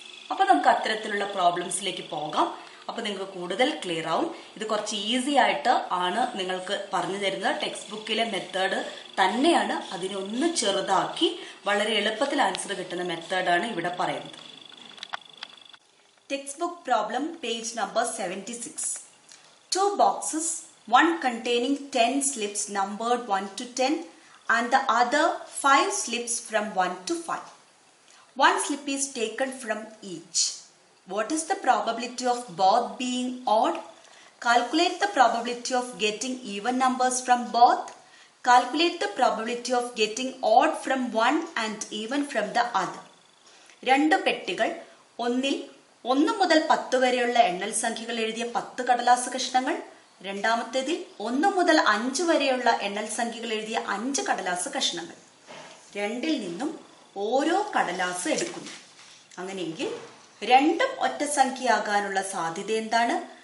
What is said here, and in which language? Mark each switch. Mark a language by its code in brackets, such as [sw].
[ml] അപ്പൊ നമുക്ക് അത്തരത്തിലുള്ള പ്രോബ്ലംസിലേക്ക് പോകാം. അപ്പൊ നിങ്ങൾക്ക് കൂടുതൽ ക്ലിയർ ആവും. ഇത് കുറച്ച് ഈസി ആയിട്ട് ആണ് നിങ്ങൾക്ക് പറഞ്ഞു തരുന്നത്. ടെക്സ്റ്റ് ബുക്കിലെ മെത്തേഡ് തന്നെയാണ്. അതിനൊന്ന് ചെറുതാക്കി വളരെ എളുപ്പത്തിൽ ആൻസർ കിട്ടുന്ന മെത്തേഡാണ് ഇവിടെ പറയുന്നത്. Text book problem page number 76. [en] 2 boxes, one containing 10 slips numbered 1 to 10 and the other 5 slips from 1 to 5. One slip is taken from each. What is the probability of both being odd? Calculate the probability of getting even numbers from both. Calculate the probability of getting odd from one and even from the other. [ml] 2 പെട്ടികൾ, ഒന്നിൽ 1 മുതൽ 10 വരെയുള്ള എണ്ണൽ സംഖ്യകൾ എഴുതിയ 10 കടലാസ് കഷ്ണങ്ങൾ, രണ്ടാമത്തേതിൽ 1 മുതൽ 5 വരെയുള്ള എണ്ണൽ സംഖ്യകൾ എഴുതിയ 5 കടലാസ് കഷ്ണങ്ങൾ. രണ്ടിൽ നിന്നും ഓരോ കടലാസ് എടുക്കുന്നു. അങ്ങനെയെങ്കിൽ രണ്ടും ഒറ്റ സംഖ്യ ആകാനുള്ള സാധ്യത എന്താണ്?